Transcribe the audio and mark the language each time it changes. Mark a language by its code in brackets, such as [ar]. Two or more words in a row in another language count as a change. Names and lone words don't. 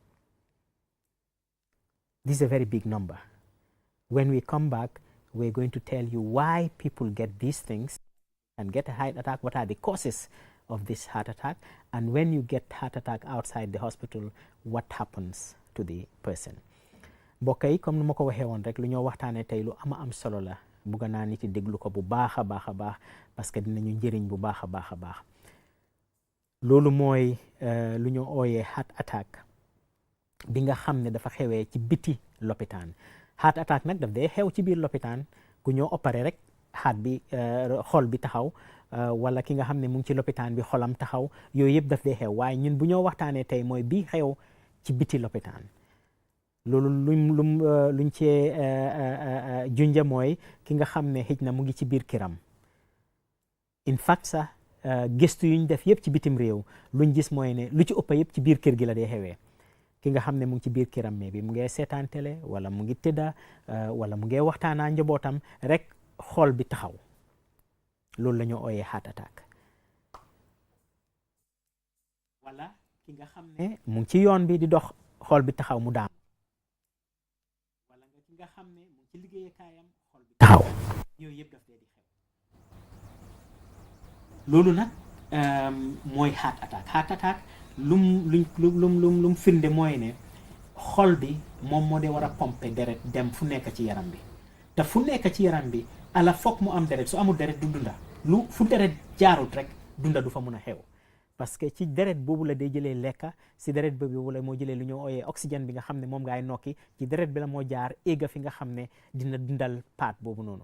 [en] This is a very big number. When we come back, we're going to tell you why people get these things and get a heart attack, what are the causes of this heart attack, and when you get heart attack outside the hospital, what happens to the person. [wo] mbokk yi comme nu ma ko waxee woon rek lu ñoo waxtaanee tey lu am solo la bugga naa nit yi déglu ko bu baax a baax [fr] parce que [wo] dinañu njëriñ bu baax a baax loolu mooy lu ñu ooyee [en] heart attack [wo] bi nga xam ne dafa xewee ci biti lopitaan. [en] Heart attack [wo] nag daf dee xew ci biir lopitaan ku ñoo opéré rek heart bi xol bi taxaw wala ki nga xam ne mu ngi ci lopitaan bi xolam taxaw, yooyu yëpp daf dee xew. waaye ñun bu ñoo waxtaanee tey mooy bii xew ci biti lopitaan. loolu luñ cee junja mooy ki nga xam ne xëj na mu ngi ci biir këram. [en] In fact [wo] sax gëstu yuñ def yëpp ci bitim réew luñ gis mooy ne lu ci ëpp yëpp ci biir kër gi la dee xewee. ki nga xam ne mu ngi ci biir këram bi mu ngi seetaan télé wala mu ngi tëdda wala mu ngi waxtaanaa njabootam rek xol bi taxaw. loolu la ñu ooyee [en] heart attack. [wo] wala ki nga xam ne mu ngi ci yoon bi di dox xol bi taxaw mu daan. wala nga ki nga xam ne mu ngi ci liggéeyukaayam xol bi taxaw. yooyu yëpp daf dee di xew. loolu nag mooy [en] heart attack. Heart attack [wo] lum firnde mooy ne xol bi moom moo dee war a pomper deret dem fu nekk ci yaram bi te fu nekk ci yaram bi ala foog mu am deret. su amul deret du dunda. fu deret jaarut rek dunda du fa mun a xew [fr] parce que [wo] ci deret boobu la dee jëlee lekka, si deret boobu la moo jëlee lu ñu ooyee oxygène bi nga xam ne moom ngaay nokki, ci deret bi la moo jaar éega fi nga xam ne dina dundal paat boobu noonu.